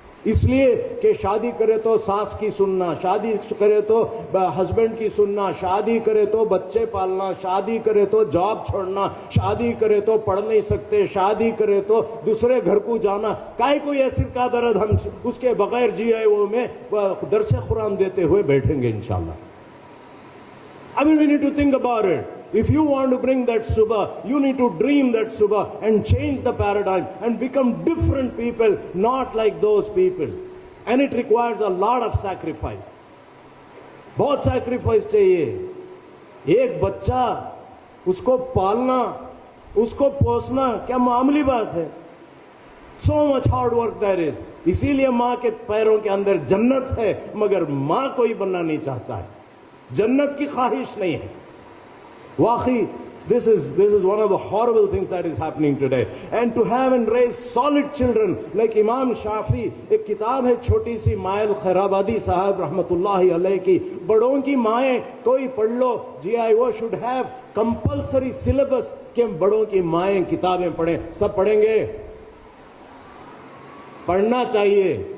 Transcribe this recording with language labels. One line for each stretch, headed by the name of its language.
Urdu: اس لیے کہ شادی کرے تو ساس کی سننا, شادی کرے تو ہسبینڈ کی سننا, شادی کرے تو بچے پالنا, شادی کرے تو جاب چھوڑنا, شادی کرے تو پڑھ نہیں سکتے, شادی کرے تو دوسرے گھر کو جانا. کائے کوئی ایسی کا درد ہم اس کے بغیر GIO میں درس قرآن دیتے ہوئے بیٹھیں گے انشاءاللہ.
English: I mean, we need to think about it. If you want to bring that subah, you need to dream that subah and change the paradigm and become different people, not like those people. And it requires a lot of sacrifice.
Urdu: بہت sacrifice چاہیے. ایک بچہ, اس کو پالنا, اس کو پوسنا کیا معمولی بات ہے.
English: So much hard work there is.
Urdu: اسی لیے ماں کے پیروں کے اندر جنت ہے, مگر ماں کوئی بننا نہیں چاہتا ہے, جنت کی خواہش نہیں ہے. واقعی
English: this is one of the horrible things that is happening today. And to have and raise solid children like Imam Shafi,
Urdu: ایک کتاب ہے چھوٹی سی مائل خیرآبادی صاحب رحمت اللہ علیہ کی, بڑوں کی مائیں کوئی پڑھ لو.
English: GIO should have compulsory syllabus
Urdu: کہ بڑوں کی مائیں کتابیں پڑھیں. سب پڑھیں گے؟ پڑھنا چاہیے.